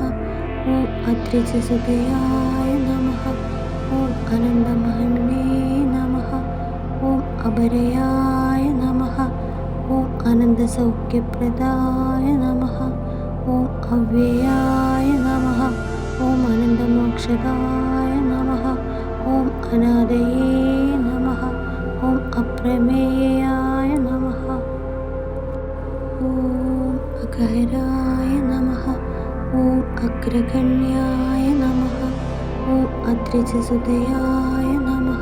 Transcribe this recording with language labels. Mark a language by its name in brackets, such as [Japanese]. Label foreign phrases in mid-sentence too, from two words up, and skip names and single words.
[Sanskrit] ഓം അദ്രിജസുതയായ നമഃ. ഓം അനന്തമഹിമ്നേ നമഃ. ഓം അപരയായ നമഃ. ഓം അനന്തസൗഖ്യപ്രദായ നമഃ. ഓം അവ്യയായ നമഃ. ഓം അനന്തമോക്ഷദായ നമഃ. ഓം अनादये नमः। ॐ अप्रमेयाय नमः। ॐ अघोराय नमः। ॐ अग्रगण्याय नमः। ॐ अद्रिजसुतयाय नमः।